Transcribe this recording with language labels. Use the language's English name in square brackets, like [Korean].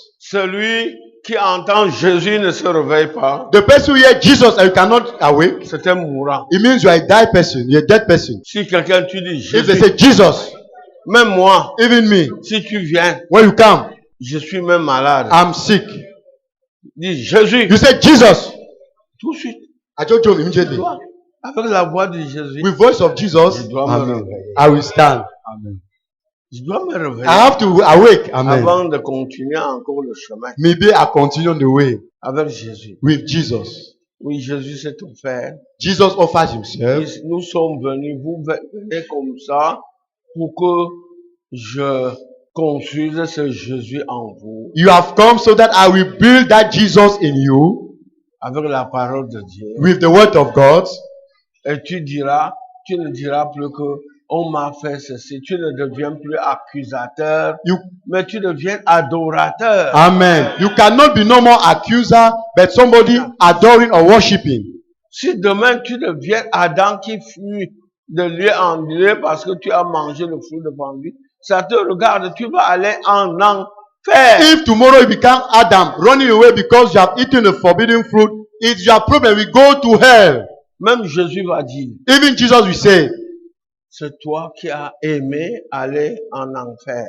[French] Celui qui entend Jésus ne se réveille pas. [English] The person who hears Jesus and you cannot awake, [French] C'est un mourant. [English] it means you are a dead person. You're a dead person. [French] Si quelqu'un tu dis [English] If they [French] Jésus, [English] say Jesus, [French] même moi, [English] even me, [French] si tu viens, [English] when you come, [French] je suis même malade. [English] I'm sick. [French] Dis Jésus, [English] You say Jesus, [French] tout de suite. [English] I just jump immediately. [French] Toi, avec la voix de Jésus, [English] With voice of Jesus, [French] je dois me Amen. réveiller. [English] I will stand. Amen. [French] Je dois me réveiller [English] I have to awake. Amen. [French] avant de continuer encore le chemin [English] Maybe I continue on the way [French] avec Jésus. [English] with Jesus. [French] Oui, Jésus s'est offert. [English] Jesus offers Himself. [French] Nous sommes venus, vous venez comme ça pour que je construise ce Jésus en vous [English] You have come so that I will build that Jesus in you [French] avec la parole de Dieu. [English] with the word of God. [French] Et tu ne diras plus que on m'a fait ceci. Tu ne deviens plus accusateur, [English] You, [French] mais tu deviens adorateur. amen. [English] You cannot be no more accuser, but somebody adoring or worshiping. [French] Si demain tu deviens Adam qui fut de lieu en lieu parce que tu as mangé le fruit défendu, ça te regarde, tu vas aller en enfer. [English] If tomorrow you become Adam, running away because you have eaten the forbidden fruit, it's your problem. We go to hell. [French] Même Jésus va dire, [English] Even Jesus will say, [French] c'est toi qui as aimé aller en enfer.